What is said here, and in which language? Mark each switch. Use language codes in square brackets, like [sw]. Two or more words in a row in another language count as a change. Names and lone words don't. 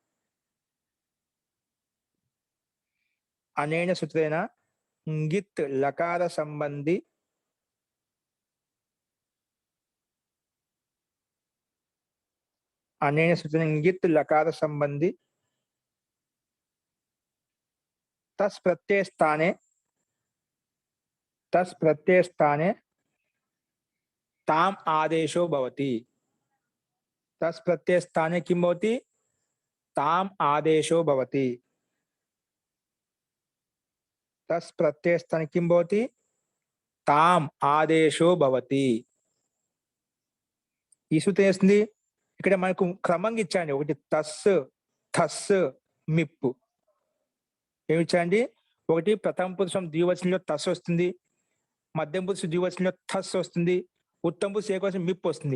[sa] అనేన సూత్రేణ గిత్ లకార సంబంధి అనేన సూత్రేణ గిత్ లకార సంబంధి तस् प्रत्यय स्थाने, तस् प्रत्यय स्थाने ताम आदेशो भवति. तस् प्रत्यय स्थाने किं भवति? ताम आदेशो भवति. तस् प्रत्यय स्थाने किं भवति? ताम आदेशो भवति. [te] ఈ సూత్రం చేస్తుంది ఇక్కడ మనకు క్రమంగా ఇచ్చాండి. ఒకటి తస్, థస్, మిప్పు. ఏమి ఇచ్చాండి? ఒకటి ప్రథమ పురుషం ద్వివచనంలో తస్ వస్తుంది, మధ్యం పురుష ద్వివచనంలో థస్ వస్తుంది, ఉత్తమ పురుష ఏకవచనం మిప్పు వస్తుంది.